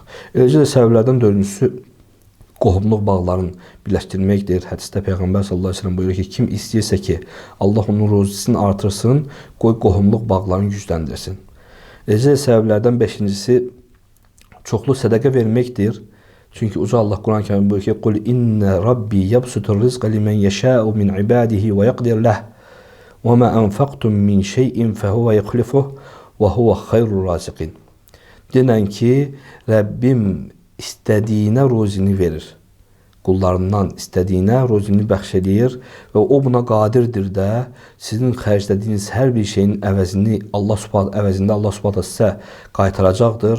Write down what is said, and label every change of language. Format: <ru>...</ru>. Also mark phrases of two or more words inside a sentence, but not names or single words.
<az>Eləcə də səbəblərdən dördüncüsü qohumluq bağlarını birləşdirməkdir. Hədisdə Peyğəmbər sallallahu əleyhi və səlləm buyurur ki, kim istəyirsə ki, Allah onun ruzisini artırsın, qoy qohumluq bağlarını gücləndirsin. Eləcə səbəblərdən beşincisi çoxlu sədaqə verməkdir. Çünki Uca Allah Quran-ı Kərimdə buyurur ki,</az> <ar>"قل إن ربي يبسط الرزق لمن يشاء من عباده ويقدر له. وما أنفقتم من شيء فهو يخلفه وهو خير الرازقين."</ar> <az>Denən ki, Rəbbim istədiyinə ruzini verir. Qullarından istədiyinə ruzini bəxş edir və o buna qadirdir də sizin xərclədiyiniz hər bir şeyin əvəzində Allah Subhanahu sizə qaytaracaqdır.</az>